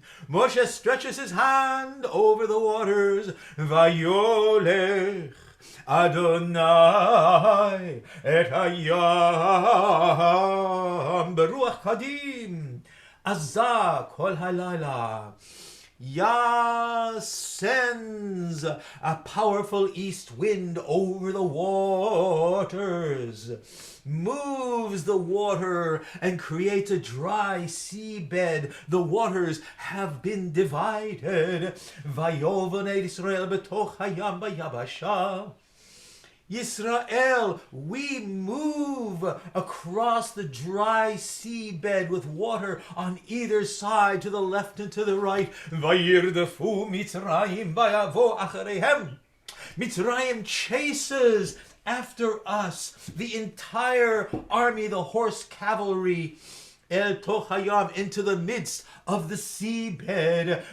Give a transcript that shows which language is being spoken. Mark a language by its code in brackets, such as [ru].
[en] Moshe stretches his hand over the waters. [he] ויולך אדוני את הים ברוח קדים עזה כל הלילה. [en] Yah sends a powerful east wind over the waters, moves the water and creates a dry seabed. The waters have been divided. [he] ויהיו בני ישראל בתוך הים ביבשה. [en] Yisrael, we move across the dry seabed with water on either side, to the left and to the right. [he] וירדפו מצרים ויבואו אחריהם. [en] Mitzrayim chases after us the entire army, the horse cavalry, [he] El toch HaYam, [en] into the midst of the seabed.